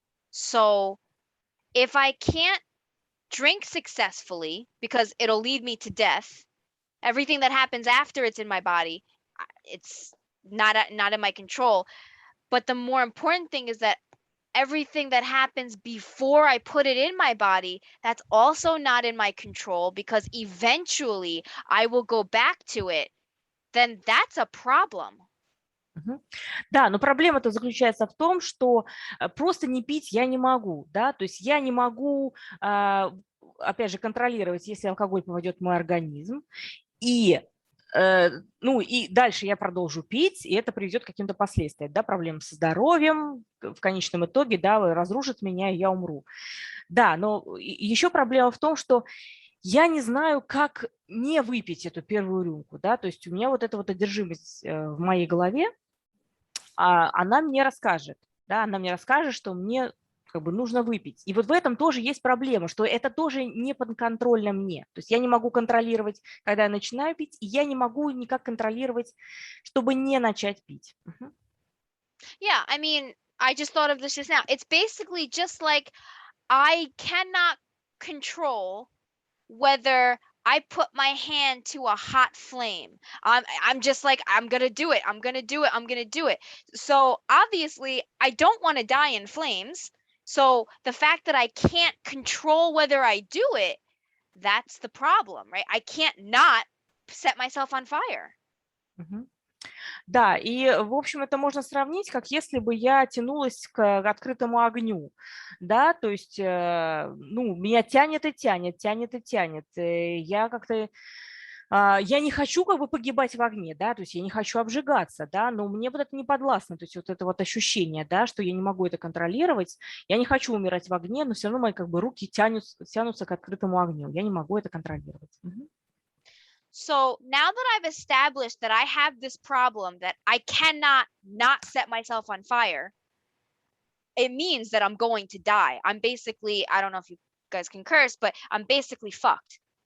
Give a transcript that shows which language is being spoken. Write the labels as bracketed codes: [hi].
[en] So if I can't drink successfully because it'll lead me to death, everything that happens after it's in my body, it's not in my control. But the more important thing is that everything that happens before I put it in my body, that's also not in my control because eventually I will go back to it, then that's a problem. [ru] Да, но проблема-то заключается в том, что просто не пить я не могу, да, то есть я не могу, опять же, контролировать, если алкоголь попадет в мой организм, и ну и дальше я продолжу пить, и это приведет к каким-то последствиям, да, проблемам со здоровьем, в конечном итоге, да, разрушит меня, и я умру. Да, но еще проблема в том, что я не знаю, как не выпить эту первую рюмку, да, то есть у меня вот эта вот одержимость в моей голове, она мне расскажет, да, она мне расскажет, что мне как бы нужно выпить. И вот в этом тоже есть проблема, что это тоже не подконтрольно мне. То есть я не могу контролировать, когда я начинаю пить, и я не могу никак контролировать, чтобы не начать пить. [en] Yeah, I mean, I just thought of this just now. It's basically just like I cannot control whether I put my hand to a hot flame. I'm just like, I'm going to do it. I'm going to do it. I'm going to do it. So obviously I don't want to die in flames. So the fact that I can't control whether I do it, that's the problem, right? I can't not set myself on fire. [ru] Да, и, в общем, это можно сравнить, как если бы я тянулась к открытому огню, да, то есть, ну, меня тянет и тянет, тянет и тянет, я как-то, я не хочу как бы погибать в огне, да, то есть я не хочу обжигаться, да, но мне вот это не подвластно, то есть вот это вот ощущение, да, что я не могу это контролировать, я не хочу умирать в огне, но все равно мои как бы руки тянутся к открытому огню, я не могу это контролировать. [en] So now that I've established that I have this problem that I cannot not set myself on fire, it means that I'm going to die. I'm basically, I don't know if you guys can curse, but I'm basically fucked.